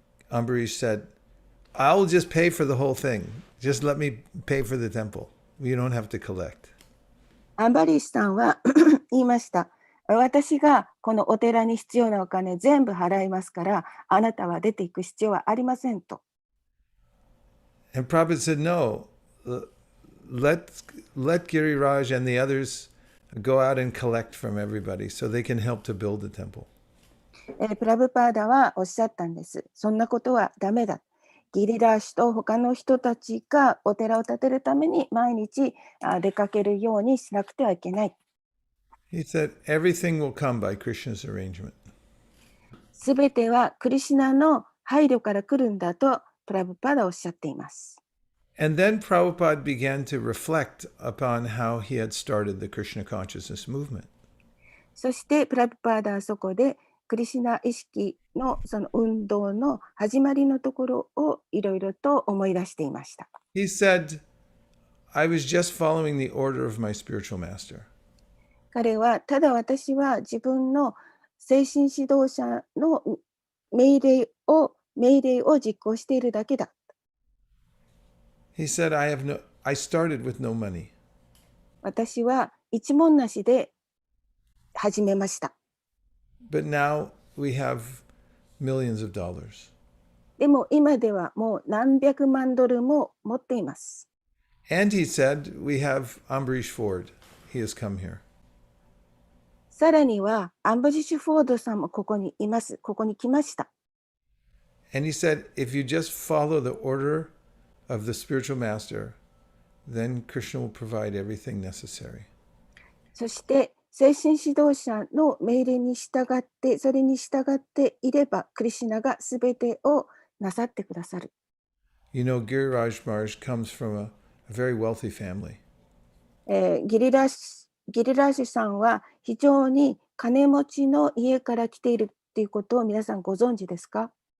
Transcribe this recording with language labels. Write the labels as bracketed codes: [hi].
[en] Ambarish said, I'll just pay for the whole thing. Just let me pay for the temple. You don't have to collect. [ja] アンバリッシュさんは言いました。私がこのお寺に必要なお金全部払いますから、あなたは出ていく必要はありませんと。 [en] And Prabhupada said, no, let Giriraj and the others go out and collect from everybody so they can help to build the temple. [ja] プラブパーダはおっしゃったんです。そんなことはダメだ。ギリラーシュと他の人たちがお寺を建てるために毎日出かけるようにしなくてはいけない。 [en] He said, everything will come by Krishna's arrangement. [ja] すべてはクリシュナの配慮から来るんだとプラブパーダはおっしゃっています。 [en] And then Prabhupada began to reflect upon how he had started the Krishna consciousness movement. [ja] そしてプラブパーダはそこでクリシュナ意識のその運動の始まりのところをいろいろと思い出していました。 [en] He said, I was just following the order of my spiritual master. [ja] 彼はただ私は自分の精神指導者の命令を実行しているだけだ。 [en] He said, I started with no money. [ja] 私は一文なしで始めました。 [en] But now we have millions of dollars. [ja] でも今ではもう何百万ドルも持っています。 [en] And he said, we have Ambarish Ford. He has come here. [ja] さらにはアンバリッシュ・フォードさんもここにいます。ここに来ました。 [en] And he said, if you just follow the order of the spiritual master, then Krishna will provide everything necessary. [ja] そして精神指導者の命令に従って、それに従っていれば、クリシュナがすべてをなさってくださる。 [en] You know, Giriraj Maharaj comes from a very wealthy family. [ja] ギリラーシュさんは非常に金持ちの家から来ているっていうことを皆さんご存知ですか？